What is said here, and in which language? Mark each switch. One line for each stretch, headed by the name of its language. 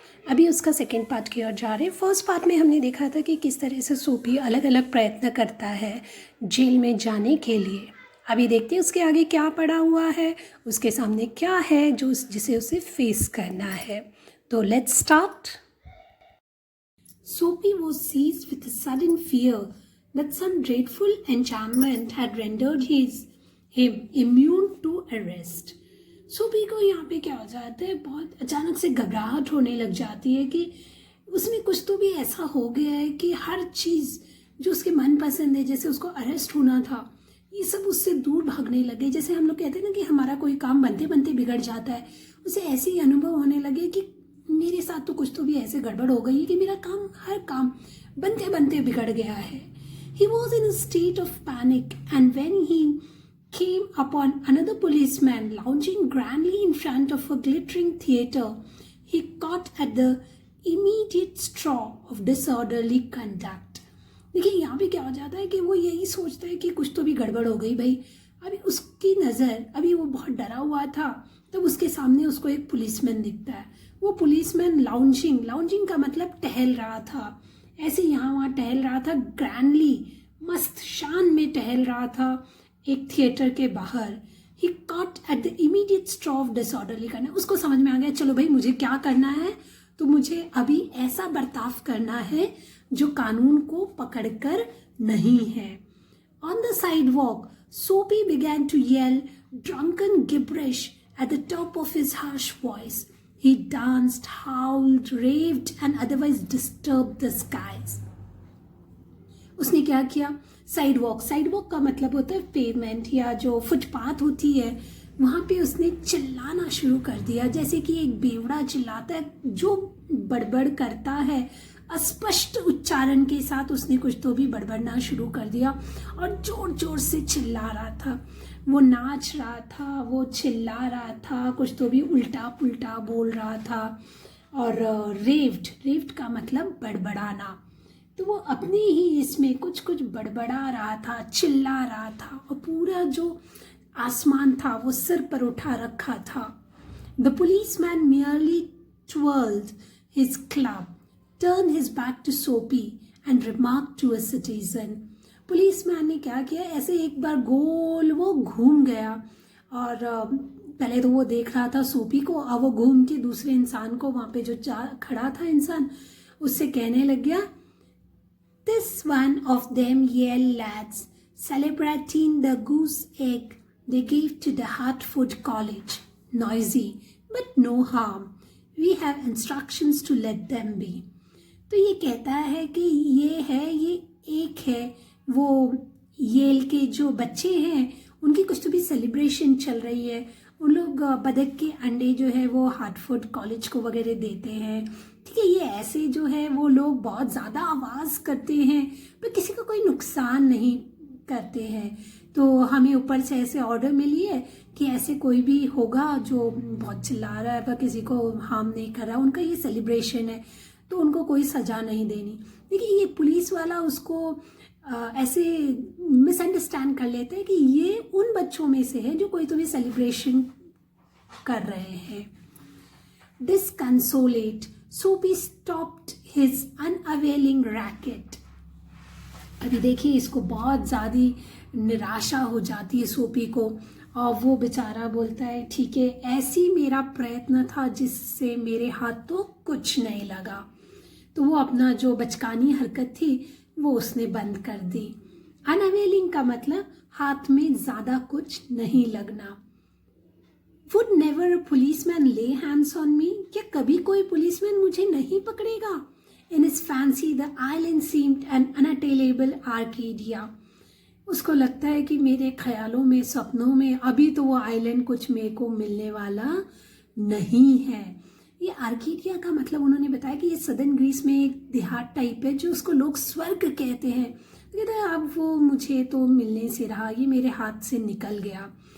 Hindi: अभी उसका second part की ओर जा रहे हैं। फर्स्ट पार्ट में हमने देखा था कि किस तरह से सोपी अलग अलग प्रयत्न करता है जेल में जाने के लिए। अभी देखते हैं उसके आगे क्या पड़ा हुआ है, उसके सामने क्या है जो जिसे उसे फेस करना है।
English: तो let's start. Soapy was seized with a sudden fear that some dreadful enchantment had rendered him immune to arrest.
Hindi: सोपी को यहाँ पे क्या हो जाता है, बहुत अचानक से घबराहट होने लग जाती है कि उसमें कुछ तो भी ऐसा हो गया है कि हर चीज़ जो उसके मन पसंद है, जैसे उसको अरेस्ट होना था, ये सब उससे दूर भागने लगे। जैसे हम लोग कहते हैं ना कि हमारा कोई काम बनते बनते बिगड़ जाता है, उसे ऐसे ही अनुभव होने लगे कि मेरे साथ तो कुछ तो भी ऐसे गड़बड़ हो गई है कि मेरा काम हर काम बनते बनते बिगड़ गया है।
English: He was in a state of panic, and when he came upon another policeman lounging grandly in front of a glittering theatre, he caught at the immediate straw of disorderly conduct.
Hindi: देखिए यहाँ पे क्या हो जाता है कि वो यही सोचता है कि कुछ तो भी गड़बड़ हो गई भाई। अभी उसकी नज़र, अभी वो बहुत डरा हुआ था, तब उसके सामने उसको एक पुलिसमैन दिखता है। वो पुलिसमैन लाउंजिंग का मतलब टहल रहा था, ऐसे यहाँ वहाँ टहल रहा था, ग्रैंडली मस्त शान में टहल रहा था एक थिएटर के बाहर।
English: he caught at the immediate straw of disorderly
Hindi: करना। उसको समझ में आ गया, चलो भाई मुझे क्या करना है, तो मुझे अभी ऐसा बर्ताव करना है जो कानून को पकड़कर नहीं है।
English: On the sidewalk Soapy began to yell drunken gibberish at the top of his harsh voice. He danced, howled, raved and otherwise disturbed the skies.
Hindi: उसने क्या किया? साइडवॉक का मतलब होता है पेवमेंट या जो फुटपाथ होती है, वहाँ पे उसने चिल्लाना शुरू कर दिया, जैसे कि एक बेवड़ा चिल्लाता है, जो बड़बड़ करता है अस्पष्ट उच्चारण के साथ उसने कुछ तो भी बड़बड़ना शुरू कर दिया और जोर जोर से चिल्ला रहा था। वो नाच रहा था, वो चिल्ला रहा था, कुछ तो भी उल्टा पुल्टा बोल रहा था। और रेव्ड का मतलब बड़बड़ाना। तो वो अपने ही इसमें कुछ कुछ बड़बड़ा रहा था, चिल्ला रहा था, और पूरा जो आसमान था वो सिर पर उठा रखा था।
English: The policeman merely twirled his club, turned his back to Soapy and remarked to a citizen.
Hindi: Policeman ने क्या किया, ऐसे एक बार गोल वो घूम गया, और पहले तो वो देख रहा था सोपी को, और वो घूम के दूसरे इंसान को, वहाँ पे जो खड़ा था इंसान, उससे कहने लग गया,
English: This one of them yell lads, celebrating the goose egg they gave to the Hartford College. Noisy, but no harm. We have instructions to let them be.
Hindi: तो ये कहता है कि ये एक है, वो येल के जो बच्चे हैं उनकी कुछ तो भी सेलिब्रेशन चल रही है। उन लोग बदक के अंडे जो है वो हार्टफोर्ड कॉलेज को वगैरह देते हैं, ठीक है। ये ऐसे जो है वो लोग बहुत ज़्यादा आवाज़ करते हैं पर किसी को कोई नुकसान नहीं करते हैं। तो हमें ऊपर से ऐसे ऑर्डर मिली है कि ऐसे कोई भी होगा जो बहुत चिल्ला रहा है पर किसी को हार्म नहीं कर रहा, उनका ये सेलिब्रेशन है, तो उनको कोई सज़ा नहीं देनी। देखिए ये पुलिस वाला उसको ऐसे मिसअंडरस्टैंड कर लेते हैं कि ये उन बच्चों में से है जो कोई तो भी सेलिब्रेशन कर रहे हैं।
English: Disconsolate, Soapy stopped his unavailing racket.
Hindi: अभी देखिए इसको बहुत ज़्यादा निराशा हो जाती है सोपी को, और वो बेचारा बोलता है, ठीक है, ऐसी मेरा प्रयत्न था जिससे मेरे हाथ तो कुछ नहीं लगा। तो वो अपना जो बचकानी हरकत थी वो उसने बंद कर दी। अनअवेलिंग का मतलब हाथ में ज़्यादा कुछ नहीं लगना।
English: Would never a policeman lay hands on me?
Hindi: क्या कभी कोई पुलिसमैन मुझे नहीं पकड़ेगा?
English: In his fancy, the island seemed an unattainable Arcadia.
Hindi: उसको लगता है कि मेरे ख्यालों में, सपनों में अभी तो वो आइलैंड कुछ मेरे को मिलने वाला नहीं है। ये आर्केडिया का मतलब उन्होंने बताया कि ये सदर्न ग्रीस में एक देहात टाइप है जो उसको लोग स्वर्ग कहते हैं। तो कहते हैं अब वो मुझे तो मिलने से रहा, ये मेरे हाथ से निकल गया।